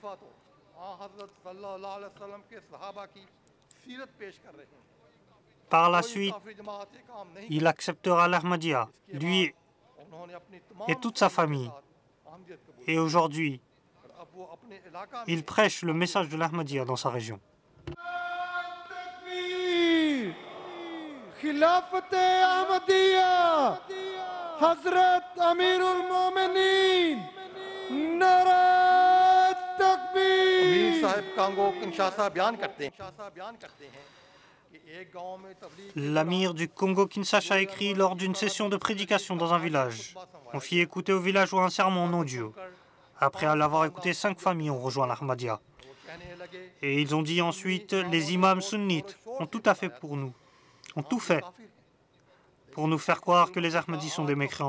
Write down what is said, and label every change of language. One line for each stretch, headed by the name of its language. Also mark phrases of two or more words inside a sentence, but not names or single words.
French: Par la suite, il acceptera l'Ahmadiyya, lui et toute sa famille. Et aujourd'hui, il prêche le message de l'Ahmadiyya dans sa région.
Urdu: خلافت احمدیہ حضرت امیر المومنین نعرہ تکبیر. امیر صاحب کانگو کنشاسا بیان کرتے ہیں کہ ایک گاؤں میں تبلیغ.
French: L'amir du Congo-Kinshasa a écrit lors d'une session de prédication dans un village. On fit écouter aux villageois un sermon en audio. Après l'avoir écouté, 5 familles ont rejoint l'Ahmadiyya. Et ils ont dit ensuite: les imams sunnites ont tout à fait pour nous, ont tout fait pour nous faire croire que les Ahmadis sont des mécréants.